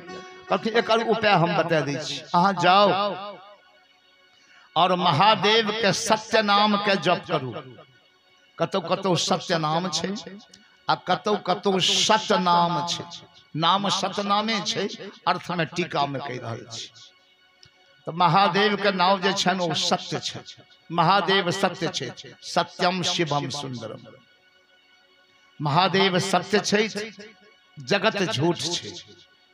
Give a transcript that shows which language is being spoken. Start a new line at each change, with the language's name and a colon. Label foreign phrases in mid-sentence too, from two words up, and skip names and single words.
Maithili: कहलखिन एकर उपाय हम बता दै छी, अहाँ जाओ और महादेव के सत्य नाम के जप करू। कतौ कतौ सत्य नाम छै आ कतौ कतौ सत नाम छै। नाम सतनामे छै, अर्थ में टीका में कहि रहल छी। तो महादेव के नाम जे छन ओ सत्य छै, महादेव सत्य छै,
Sanskrit: सत्यम शिवम सुंदरम।
Maithili: महादेव सत्य छै, जगत झूठ छै।